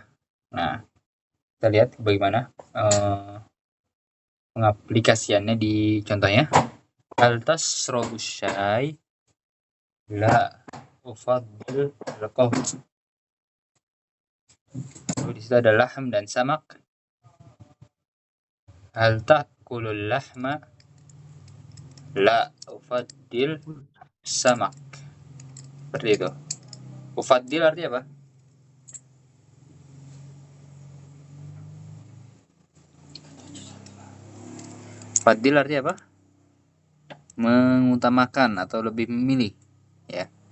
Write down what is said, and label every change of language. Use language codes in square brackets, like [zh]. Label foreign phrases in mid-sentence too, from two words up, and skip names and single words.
[id] Nah, kita lihat bagaimana pengaplikasiannya di contohnya. [ar] هل تشرب شيئا? لا أفضل القهوة. [id] Di situ ada lahm dan samak. [ar] هل تأكل اللحم? لا أفضل السمك. [id] Seperti itu. Ufaddil artinya apa? Fadil artinya apa? Mengutamakan atau lebih memilih, ya.